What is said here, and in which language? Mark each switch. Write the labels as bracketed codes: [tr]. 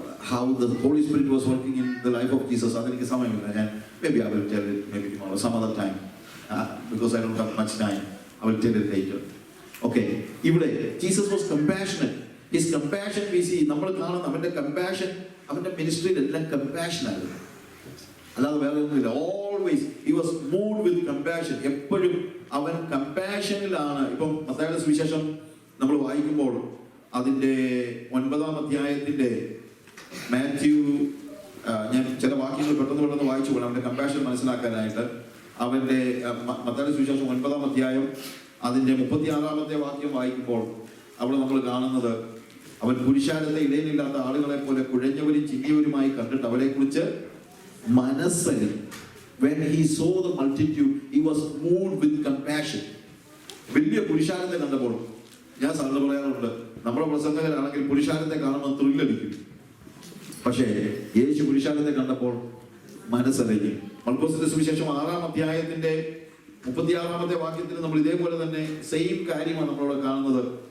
[en] how the Holy Spirit was working in the life of Jesus. [ml] അതെനിക്ക് സമയമില്ല. [en] ഞാൻ maybe I will tell it maybe tomorrow some other time because I don't have much time. I will tell it later. Okay, ഇവിടെ Jesus was compassionate. His compassion we see, [ml] നമ്മൾ കാണുന്ന അവന്റെ compassion, അവന്റെ മിനിസ്ട്രിയിൽ എല്ലാം compassion ആയിരുന്നു, അല്ലാതെ വേറെ ഒന്നുമില്ല. [en] Always he was moved with compassion. [ml] എപ്പോഴും അവൻ കമ്പാഷനിലാണ്. ഇപ്പം മത്തായിയുടെ സുവിശേഷം നമ്മൾ വായിക്കുമ്പോൾ അതിന്റെ 9-ാം അധ്യായത്തിന്റെ മാത്യു, ഞാൻ ചില വാക്യങ്ങൾ പെട്ടെന്ന് വായിച്ചു പോകണം അവന്റെ കമ്പാഷൻ മനസ്സിലാക്കാനായിട്ട്. അവന്റെ മത്തായിയുടെ സുവിശേഷം 9-ാം അധ്യായം അതിന്റെ 36-ാമത്തെ വാക്യം വായിക്കുമ്പോൾ അവിടെ നമ്മൾ കാണുന്നത്, അവൻ പുരുഷാരത്തെ ഇടയിലില്ലാത്ത ആളുകളെ പോലെ കുഴഞ്ഞവരും ചിങ്ങിയവരുമായി കണ്ടിട്ട് അവരെ കുറിച്ച് മനസ്സലി. [en] When he saw the multitude, he was moved with compassion. [ml] വലിയ പുരുഷാരത്തെ കണ്ടപ്പോൾ, ഞാൻ സാറിന് പറയാറുണ്ട്, നമ്മുടെ പ്രസംഗകരാണെങ്കിൽ പുരുഷാരത്തെ കാണുമ്പോൾ ത്രില്ലടിക്കും. പക്ഷേ യേശു പുരുഷാരത്തെ കണ്ടപ്പോൾ മനസ്സലി. മർക്കോസിന്റെ സുവിശേഷം 6-ാം അധ്യായത്തിന്റെ 36-ാമത്തെ വാക്യത്തിൽ നമ്മൾ ഇതേപോലെ തന്നെ സെയിം കാര്യമാണ് നമ്മളവിടെ കാണുന്നത്.